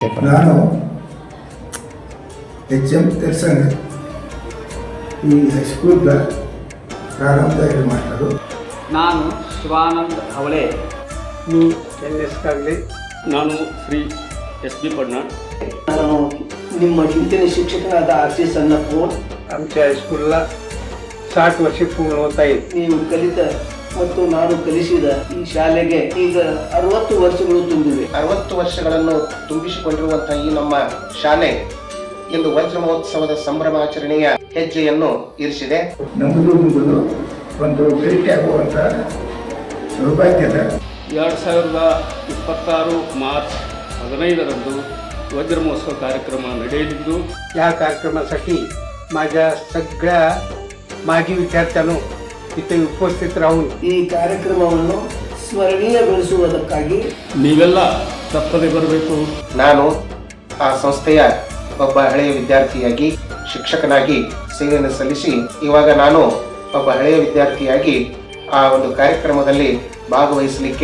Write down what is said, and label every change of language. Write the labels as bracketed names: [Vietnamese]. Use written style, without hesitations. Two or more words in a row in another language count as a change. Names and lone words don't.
[Kannada] ನಾನು HM ತೆರ್ಸಂಗ್ ಈ ಹೈಸ್ಕೂಲ್ದ ಪ್ರಾರಂಭದ [English] head master. [Kannada] ನಾನು ಶಿವಾನಂದ್ ಹವಳೆ. [Marathi] मी NS कागले. [Kannada] ನಾನು ಶ್ರೀ SB ಪಡ್ನಾಳ್. ನಾನು ನಿಮ್ಮ ಹಿಂದಿನ ಶಿಕ್ಷಕನಾದ RC ಸಣ್ಣಪ್ಪೋರ್. [Marathi] आमच्या हायस्कूलला 60 वर्षे पूर्ण होत आहेत. [Kannada] ನೀವು ಕಲಿತ ಮತ್ತು ನಾನು ಕಲಿಸಿದ ಈ ಶಾಲೆಗೆ ಈಗ 60 ವರ್ಷಗಳು ತುಂಬಿವೆ. 60 ವರ್ಷಗಳನ್ನು ತುಂಬಿಸಿಕೊಂಡಿರುವಂತಹ ಈ ನಮ್ಮ ಶಾಲೆ ಇಂದು ವಜ್ರ ಮಹೋತ್ಸವದ ಸಂಭ್ರಮಾಚರಣೆಯ ಹೆಜ್ಜೆಯನ್ನು ಇರಿಸಿದೆ. ನಮ್ಮದು ನಿಮ್ಮದು ಒಂದು ಭೇಟಿಯಾಗುವಂಥ ಸೌಭಾಗ್ಯದ 2026 ಮಾರ್ಚ್ 15ರಂದು ವಜ್ರ ಮಹೋತ್ಸವ ಕಾರ್ಯಕ್ರಮ ನಡೆಯಲಿದ್ದು [Marathi] या कार्यक्रमासाठी माझ्या सगळ्या माजी विद्यार्थ्यांनो इथे उपस्थित राहून [Kannada] ಈ ಕಾರ್ಯಕ್ರಮವನ್ನು ಸ್ಮರಣೀಯಗೊಳಿಸುವುದಕ್ಕಾಗಿ ನೀವೆಲ್ಲ ತಪ್ಪದೆ ಬರಬೇಕು. ನಾನು ಆ ಸಂಸ್ಥೆಯ ಒಬ್ಬ ಹಳೆಯ ವಿದ್ಯಾರ್ಥಿಯಾಗಿ ಶಿಕ್ಷಕನಾಗಿ ಸೇವೆಯನ್ನು ಸಲ್ಲಿಸಿ ಇವಾಗ ನಾನು ಒಬ್ಬ ಹಳೆಯ ವಿದ್ಯಾರ್ಥಿಯಾಗಿ ಆ ಒಂದು ಕಾರ್ಯಕ್ರಮದಲ್ಲಿ ಭಾಗವಹಿಸಲಿಕ್ಕೆ